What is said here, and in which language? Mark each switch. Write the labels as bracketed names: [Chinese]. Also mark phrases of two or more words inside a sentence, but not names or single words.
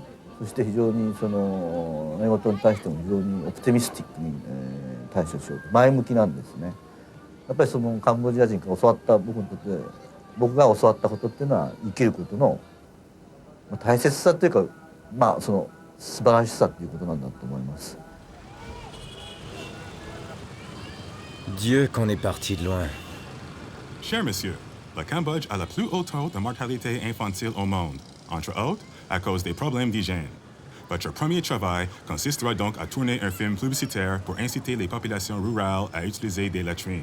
[Japanese] そして非常に何事に対しても非常にオプティミスティックに対処しようと前向きなんですね。やっぱりカンボジア人から教わった僕にとって僕が教わったことっていうのは生きることの大切さというか素晴らしさということなんだと思います。 [French] Dieu qu'on est parti de loin. Cher monsieur, le Cambodge a le plus haut taux de mortalité infantile au monde, entre autres à cause des problèmes d'hygiène. Votre premier travail consistera donc à tourner un film publicitaire pour inciter les populations rurales à utiliser des latrines.